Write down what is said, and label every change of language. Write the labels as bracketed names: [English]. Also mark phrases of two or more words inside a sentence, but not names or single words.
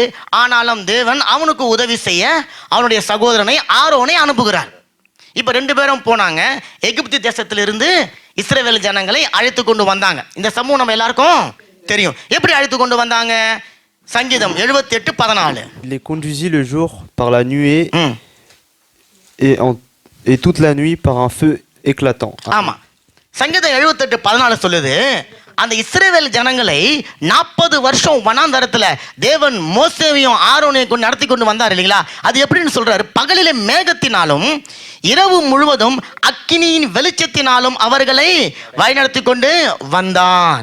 [Tamil] ஆனாலும் தேவன் அவனுக்கு உதவி செய்ய அவனுடைய சகோதரனை ஆரோனை அனுப்புகிறார். இப்ப 2 பேரும் போனாங்க. எகிப்து தேசத்திலிருந்து இஸ்ரவேல் ஜனங்களை அழைத்து கொண்டு வந்தாங்க. இந்த சமூகம் நம்ம எல்லாருக்கும் தெரியும். எப்படி அழைத்து கொண்டு வந்தாங்க? சங்கீதம் 78:14. [French] Il les conduisit le jour par la nuée et toute la nuit par un feu éclatant. [Tamil] ஆமா, சங்கீதம் 78:14 சொல்லுது, அந்த இஸ்ரவேல் ஜனங்களை 40 வருஷம் வனாந்தரத்துல தேவன் மோசேவையும் ஆரோனையும் கொண்டு நடத்தி கொண்டு வந்தார் இல்லைங்களா? அது எப்படின்னு சொல்றாரு, பகலிலே மேகத்தினாலும் இரவு முழுவதும் அக்கினியின் வெளிச்சத்தினாலும் அவர்களை வழிநடத்தி கொண்டு வந்தான்.